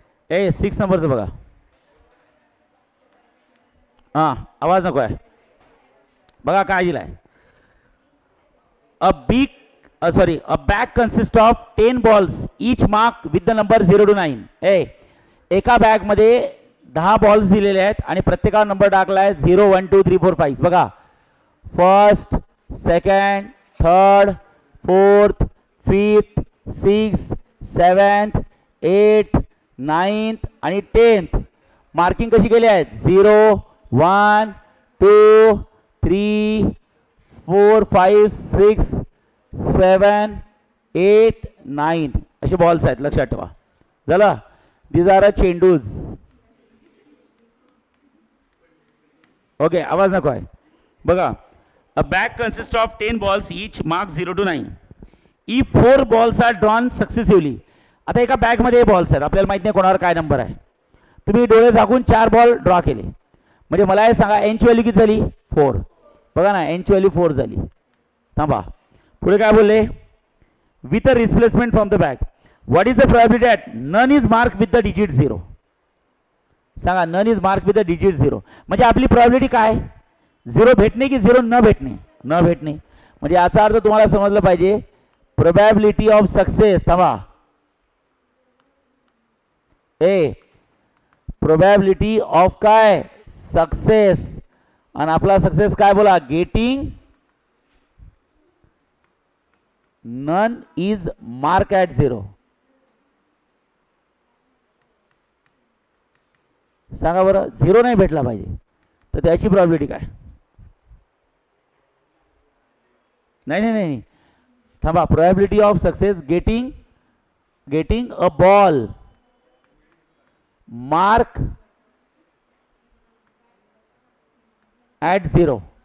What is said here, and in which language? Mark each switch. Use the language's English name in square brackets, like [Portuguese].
[Marathi] ए 6 नंबरचं बघा. हां आवाज नको आहे बघा काय दिलाय. [English] A bag consists of 10 balls each marked with the number 0 to 9. [Marathi] एका बॅग मध्ये 10 बॉल्स दिलेले आहेत आणि प्रत्येकावर नंबर टाकला आहे 0 1 2 3 4 5. बघा first, second, third, fourth, fifth, 6, 7, 8, 9 आणि 10th मार्किंग कशी केली आहे? 0 1 2 3 4 5 6 7 8 9 असे बॉल्स आहेत लक्षात ठेवा. झालं. [English] These are चेंडूज. [Marathi] ओके आवाज नको आहे बघा. [English] A bag consists of 10 balls each marked 0 to 9. If 4 balls are drawn successively. [Marathi] आता एका बॅग मध्ये बॉल्स आहेत आपल्याला माहित नाही कोणावर काय नंबर आहे. तुम्ही डोळे झाकून 4 बॉल ड्रॉ केले म्हणजे मला हे सांगा n ची व्हॅल्यू किती झाली? 4. बघा ना n ची व्हॅल्यू 4 झाली. थांबा पुढे काय बोलले? [English] With a replacement from the bag. What is the probability that none is marked with the digit 0? [Marathi] सांगा [English] none is marked with the digit 0. [Marathi] म्हणजे आपली probability काय? 0 भेटणे की 0 न भेटणे? न भेटणे. म्हणजे याचा अर्थ तुम्हाला समजलं पाहिजे [English] probability of success. [Marathi] थांबा [English] probability of काय success, [Marathi] आणि आपला सक्सेस काय बोला [English] Getting none is mark at 0. [Marathi] सांगा बरं 0 नाही भेटला पाहिजे तर त्याची प्रोबॅबिलिटी काय? नाही नाही नाही थांबा. [English] Probability of success getting a ball mark at 0.